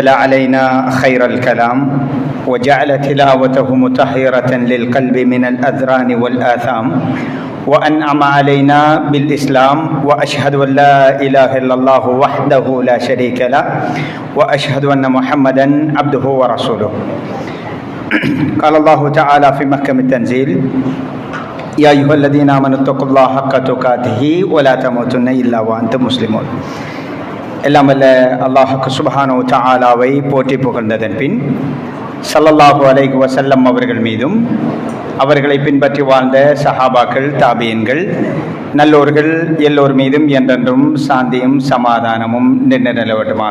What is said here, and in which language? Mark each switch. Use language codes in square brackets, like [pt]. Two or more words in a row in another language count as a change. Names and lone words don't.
[ar] علينا خير الكلام وجعل تلاوته مطهرة للقلب من الأذران والآثام وأنعم علينا بالإسلام وأشهد أن لا إله إلا الله وحده لا شريك له وأشهد أن محمدا عبده ورسوله. قال الله تعالى في محكم التنزيل يا أيها الذين آمنوا اتقوا الله حق تقاته ولا تموتن إلا وأنتم مسلمون. [ta] எல்லாம் வல்ல அல்லாஹ் [ar] سبحانه وتعالى [ta] போற்றி புகழ்ந்ததன் பின் [ar] صلى الله عليه وسلم [ta] அவர்கள் மீதும் அவர்களை பின்பற்றி வாழ்ந்த சஹாபாக்கள், தாபியீன்கள், நல்லோர்கள் எல்லோர் மீதும் என்றென்றும் சாந்தியும் சமாதானமும் நின்று நிலவட்டுமாக.